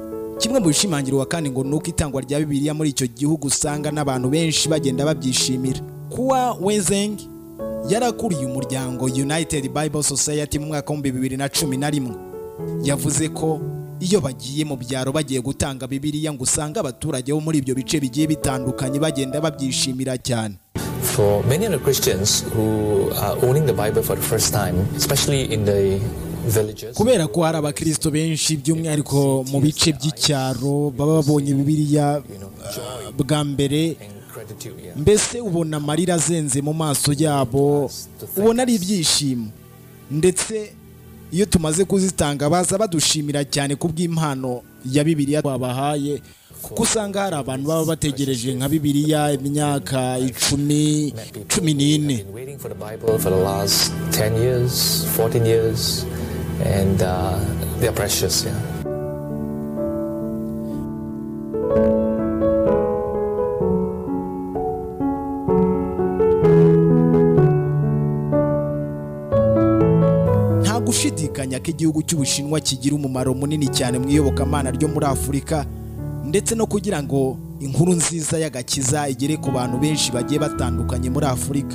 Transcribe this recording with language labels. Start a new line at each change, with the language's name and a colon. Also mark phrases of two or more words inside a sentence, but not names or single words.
Kinyarwanda: Kimwe mu bishimangirwa kandi ngo nuko itangwa rya Bibiliya muri icyo gihugu usanga n'abantu benshi bagenda babyishimira. Kuwa Wenzeng yarakuriye umuryango United Bible Society mu mwaka wa 2011. Yavuze ko iyo bagiye mu byaro bagiye gutanga Bibiliya ngo usanga abaturage bo muri ibyo bice bigiye bitandukanye bagenda babyishimira cyane.
English: For many of the Christians who are owning the Bible for the first time, especially in the villages,
Kinyarwanda: kubera ko hari abakristo benshi by'umwihariko mu bice by'icyaro baba babonye Bibiliya bwa mbere, mbese ubona amarira azenze mu maso yabo, ubona ari ibyishimo. Ndetse iyo tumaze kuzitanga baza badushimira cyane kubw'impano ya Bibiliya twabahaye, kuko usanga hari abantu baba bategereje nka Bibiliya imyaka 10, 14
English: waiting for the Bible for the last 10 years, 14 years, and they are precious.
Kinyarwanda: gushidikanya ko igihugu cy'Ubushinwa kigira umumaro munini cyane mu iyobokamana ryo muri Afurika, ndetse no kugira ngo inkuru nziza y'agakiza igere ku bantu benshi bagiye batandukanye muri Afurika.